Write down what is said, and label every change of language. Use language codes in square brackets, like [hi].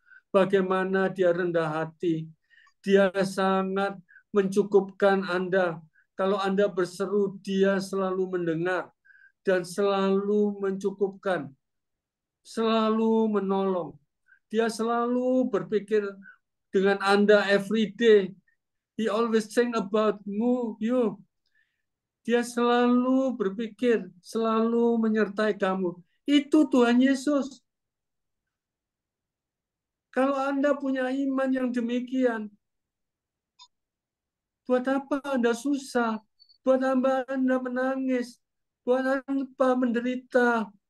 [id] Bagaimana dia rendah hati. Dia sangat mencukupkan Anda. Kalau Anda berseru, dia selalu mendengar. Dan selalu mencukupkan. Selalu menolong. Dia selalu berpikir dengan Anda [en] every day. He always think about you. [id] Dia selalu berpikir, selalu menyertai kamu. Itu Tuhan Yesus. Kalau Anda punya iman yang demikian, buat apa Anda susah? Buat apa Anda menangis? Buat apa menderita?